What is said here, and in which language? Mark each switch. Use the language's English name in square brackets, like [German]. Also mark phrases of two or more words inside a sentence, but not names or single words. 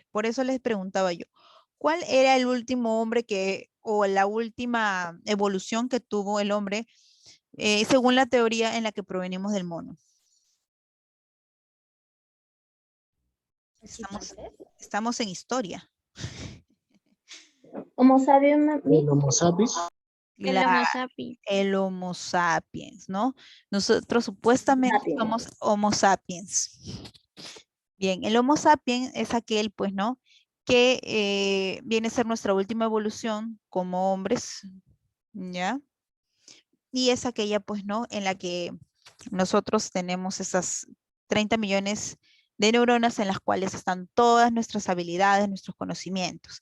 [Spanish] Por eso les preguntaba yo, ¿cuál era el último hombre o la última evolución que tuvo el hombre según la teoría en la que provenimos del mono? Estamos en historia. Homo sapiens. El Homo sapiens. El Homo sapiens. El Homo sapiens, ¿no? Nosotros supuestamente somos Homo sapiens. Bien, el Homo sapiens es aquel, pues, ¿no? Que viene a ser nuestra última evolución como hombres, ¿ya? Y es aquella, pues, ¿no? En la que nosotros tenemos esas 30 millones de neuronas en las cuales están todas nuestras habilidades, nuestros conocimientos.